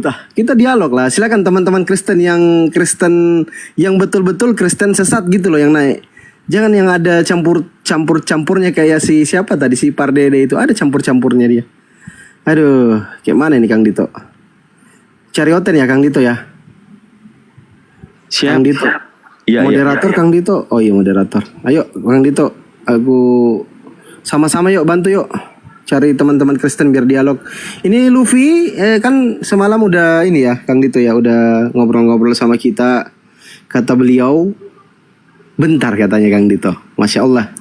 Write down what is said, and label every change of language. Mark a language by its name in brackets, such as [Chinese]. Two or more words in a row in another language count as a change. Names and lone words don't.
[Indonesian] Kita dialog lah. Silakan teman-teman Kristen yang betul-betul Kristen sesat gitu loh yang naik. Jangan yang ada campur-campurnya kayak siapa tadi si Pardede itu, ada campur-campurnya dia. Aduh, kayak mana ini Kang Dito? Cari hotel ya Kang Dito ya. Kang Dito. Ya, moderator Kang Dito. Oh iya moderator. Ayo Kang Dito, aku sama-sama yuk bantu yuk. Cari teman-teman Kristen biar dialog. Ini Luffy kan semalam udah ini ya Kang Dito ya, udah ngobrol-ngobrol sama kita. Kata beliau bentar katanya Kang Dito. [Arabic] ما شاء الله.